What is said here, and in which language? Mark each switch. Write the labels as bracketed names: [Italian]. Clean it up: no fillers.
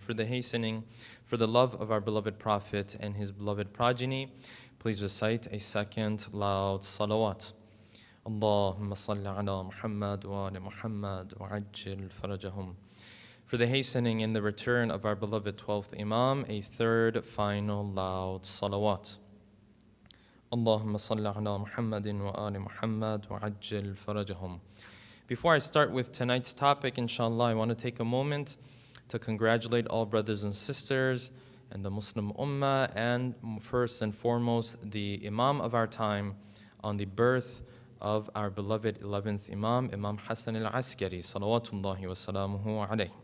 [English] For the hastening, for the love of our beloved Prophet and his beloved progeny, please recite a second loud salawat. [Arabic] اللهم صل على محمد وآل محمد وعجل فرجهم. [English] For the hastening in the return of our beloved 12th Imam, a third final loud salawat. [Arabic] اللهم صل على محمد وآل محمد وعجل فرجهم. [English] Before I start with tonight's topic, inshallah, I want to take a moment to congratulate all brothers and sisters and the Muslim Ummah, and first and foremost the Imam of our time, on the birth of our beloved 11th Imam, Imam Hasan al-Askari, [Arabic] salawatullahi wa salamuhu alayhi.